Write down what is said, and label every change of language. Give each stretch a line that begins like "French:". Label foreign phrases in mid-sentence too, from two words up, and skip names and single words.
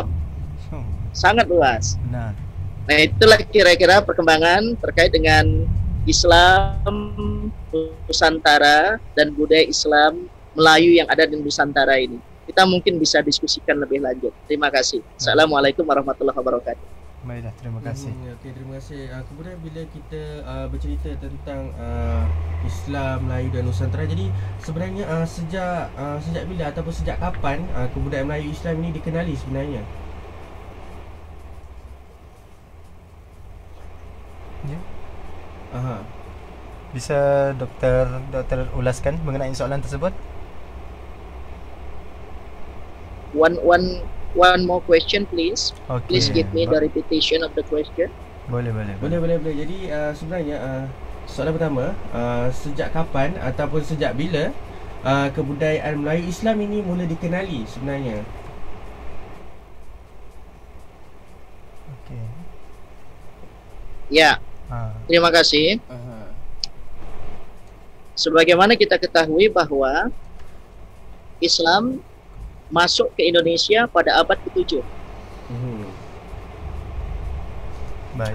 Indonesian: Sangat luas. Nah, itulah kira-kira perkembangan terkait dengan Islam Nusantara dan budaya Islam Melayu yang ada di Nusantara ini. Kita mungkin bisa diskusikan lebih lanjut. Terima kasih.
Arabic: السلام عليكم ورحمة الله وبركاته.
Malay: Baiklah, terima kasih. Okey, terima kasih. Kemudian bila kita bercerita tentang Islam Melayu dan Nusantara, jadi sebenarnya sejak bila ataupun sejak kapan kebudayaan Melayu Islam ini dikenali sebenarnya? Ya. Aha. Bisa doktor ulaskan mengenai soalan tersebut?
English: One more question please. Okay. Please give me the repetition of the question.
Malay: Boleh. Jadi sebenarnya soalan pertama, sejak kapan ataupun sejak bila kebudayaan Melayu Islam ini mula dikenali sebenarnya? Okey. Ya. Terima kasih.
Indonesian: Sebagaimana kita ketahui bahwa Islam masuk ke Indonesia pada abad ke-7. Baik.